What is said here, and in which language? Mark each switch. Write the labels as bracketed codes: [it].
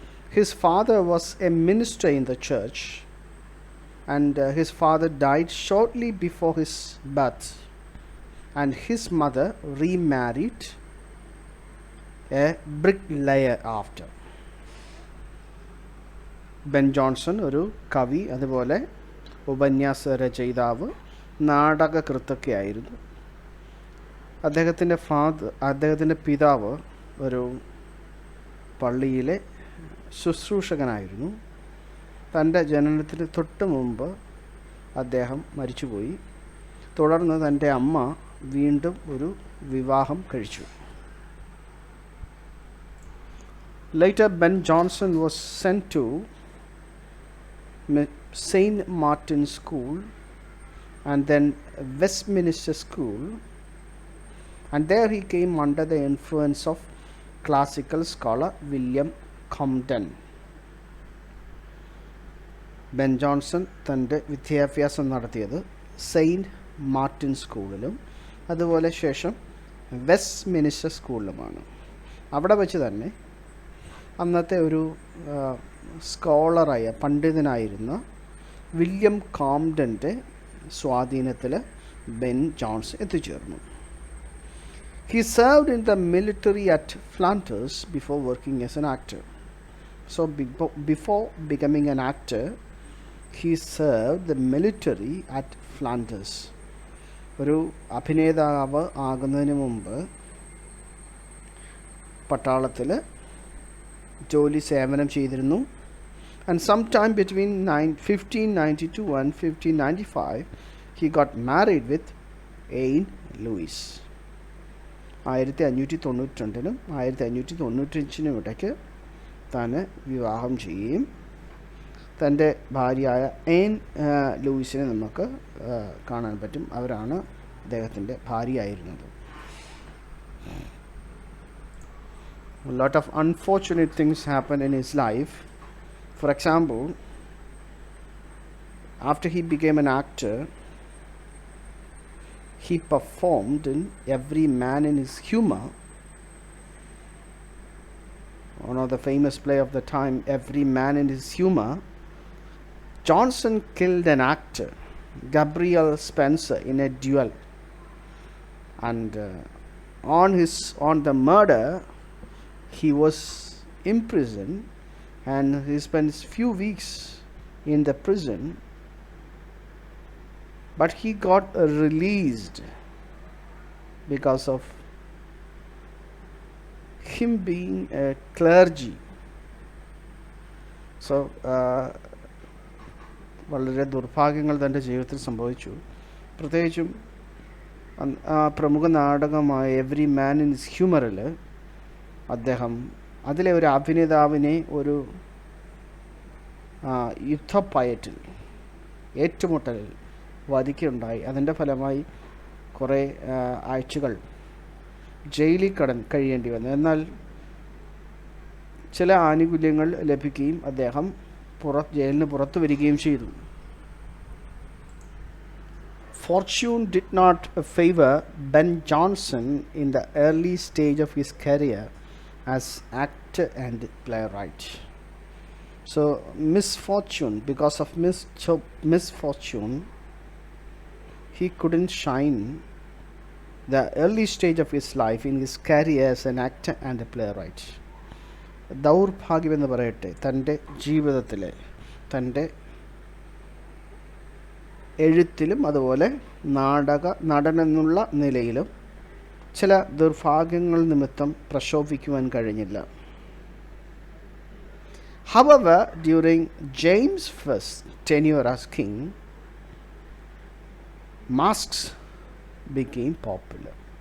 [en] His father was a minister in the church, and his father died shortly before his birth, and his mother remarried a bricklayer after. [ml] Ben Johnson ഒരു കവി, അതുപോലെ ഉപന്യാസ രചയിതാവ്, നാടകകൃത്തൊക്കെ ആയിരുന്നു. അദ്ദേഹത്തിൻ്റെ പിതാവ് ഒരു പള്ളിയിലെ ശുശ്രൂഷകനായിരുന്നു. തൻ്റെ ജനനത്തിന് തൊട്ട് മുമ്പ് അദ്ദേഹം മരിച്ചുപോയി. തുടർന്ന് തൻ്റെ അമ്മ വീണ്ടും ഒരു വിവാഹം കഴിച്ചു. [en] Later, Ben Jonson was sent to St. Martin's School and then Westminster School, and there he came under the influence of classical scholar William Compton. [ml] Ben Johnson തൻ്റെ വിദ്യാഭ്യാസം നടത്തിയത് സെയിൻറ്റ് മാർട്ടിൻ സ്കൂളിലും അതുപോലെ ശേഷം വെസ്റ്റ് മിനിസ്റ്റർ സ്കൂളിലുമാണ്. അവിടെ വെച്ച് തന്നെ അന്നത്തെ ഒരു സ്കോളറായ പണ്ഡിതനായിരുന്ന വില്യം കോംപ്ടൻ്റെ സ്വാധീനത്തിൽ ബെൻ ജോൺസൺ എത്തിച്ചേർന്നു. [en] He served in the military at Flanders before working as an actor. So before becoming an actor, he served the military at Flanders. [ml] ഒരു അഭിനേതാവ് ആകുന്നതിന് മുമ്പ് പട്ടാളത്തിൽ ജോലി സേവനം ചെയ്തിരുന്നു. [en] And sometime between 1592 and 1595 he got married with Anne Louise. [ml] 1592 1595 ഇടയ്ക്ക് താൻ വിവാഹം ചെയ്യുകയും തൻ്റെ ഭാര്യയായ എയ്ൻ ലൂയിസിനെ നമുക്ക് കാണാൻ പറ്റും. അവരാണ് അദ്ദേഹത്തിൻ്റെ ഭാര്യയായിരുന്നത്. [en] A lot of unfortunate things happened in his life. For example, after he became an actor, he performed in Every Man in His Humor, one of the famous play of the time, Every Man in His Humor. Jonson killed an actor, Gabriel Spencer, in a duel, and on the murder, he was imprisoned, and he spent few weeks in the prison, but he got released because of him being a clergy. [ml] So വളരെ ദുർഭാഗ്യങ്ങൾ തൻ്റെ ജീവിതത്തിൽ സംഭവിച്ചു. പ്രത്യേകിച്ചും പ്രമുഖ നാടകമായ every man in his ഹ്യൂമറിൽ അദ്ദേഹം അതിലെ ഒരു അഭിനേതാവിനെ ഒരു യുദ്ധപ്പയറ്റിൽ ഏറ്റുമുട്ടലിൽ വധിക്കുകയുണ്ടായി. അതിൻ്റെ ഫലമായി കുറേ ആഴ്ചകൾ ജയിലിൽ കഴിയേണ്ടി വന്നു. എന്നാൽ ചില ആനുകൂല്യങ്ങൾ ലഭിക്കുകയും അദ്ദേഹം ജയിലിന് പുറത്തു വരികയും ചെയ്തു. [en] Fortune did not favor Ben Jonson in the early stage of his career as actor and playwright. So misfortune, because of misfortune, he couldn't shine the early stage of his life in his career as an actor and a playwright. [ml] ദൗർഭാഗ്യമെന്ന് പറയട്ടെ, തൻ്റെ ജീവിതത്തിലെ തൻ്റെ എഴുത്തിലും അതുപോലെ നടനെന്നുള്ള നിലയിലും ചില ദുർഭാഗ്യങ്ങൾ നിമിത്തം പ്രശോഭിക്കുവാൻ കഴിഞ്ഞില്ല. [en] However, during James' first tenure as king, masks became popular.